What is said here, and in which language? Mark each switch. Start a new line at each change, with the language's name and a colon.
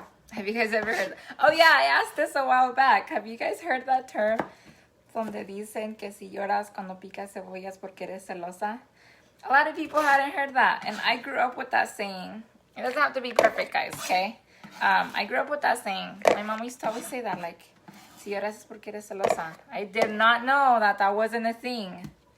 English: Have you guys ever heard? Oh yeah, I asked this a while back. Have you guys heard that term?
Spanish: Donde dicen que si lloras cuando picas cebollas porque eres celosa.
English: A lot of people hadn't heard that, and I grew up with that saying. It doesn't have to be perfect, guys, okay? I grew up with that saying. My mom used to always say that, like,
Spanish: si lloras es porque eres celosa.
English: I did not know that that wasn't a thing.